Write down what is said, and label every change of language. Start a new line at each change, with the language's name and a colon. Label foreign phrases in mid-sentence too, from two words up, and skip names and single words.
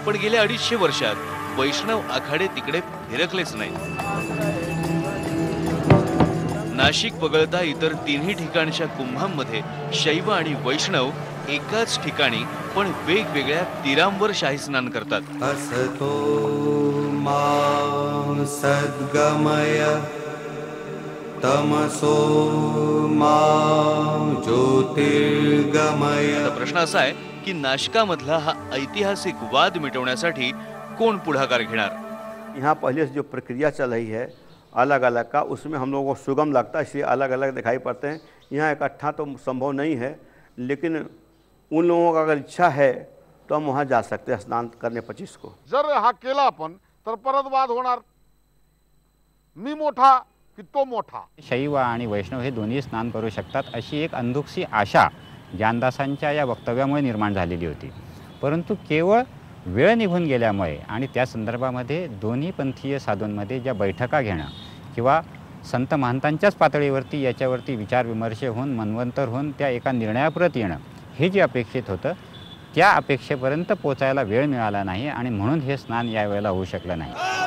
Marathi: पण गेल्या 250 वर्षात वैष्णव आखाडे तिकडे फिरकलेच नाही. नाशिक वगळता इतर 3ही ठिकाणच्या कुंभांमध्ये शैव आणि वैष्णव एकाच ठिकाणी पण वेगवेगळ्या तीरांवर शाही स्नान करतात.
Sanskrit: असतो मा सद्गमय तमसो मा ज्योतिर्गमय।
Marathi: आता प्रश्न असा आहे की नाशिकामधला हा ऐतिहासिक वाद मिटवण्यासाठी कोण पुढाकार घेणार?
Hindi: यहाँ पहले से जो प्रक्रिया चल रही है अलग अलग का, उसमें हम लोगों को सुगम लगता है, इसलिए अलग अलग दिखाई पड़ते हैं। यहाँ इकट्ठा तो संभव नहीं है, लेकिन उन लोगों का अगर इच्छा है तो हम वहाँ जा सकते हैं स्नान करने 25 को।
Marathi: जर हा केला आपण तर परत वाद होणार, मी मोठा की तो मोठा। शैव आणि वैष्णव हे दोन्ही स्नान करू शकतात अशी एक अंधुकसी आशा ज्ञानदासांच्या या वक्तव्यामुळे निर्माण झालेली होती, परंतु केवळ वेळ निघून गेल्यामुळे आणि त्या संदर्भामध्ये दोन्ही पंथीय साधूंमध्ये ज्या बैठका घेणं किंवा संत महंतांच्याच पातळीवरती याच्यावरती विचारविमर्श होऊन मनवंतर होऊन त्या एका निर्णयाप्रत येणं हे जे अपेक्षित होतं त्या अपेक्षेपर्यंत पोचायला वेळ मिळाला नाही आणि म्हणून हे स्नान यावेळेला होऊ शकलं नाही।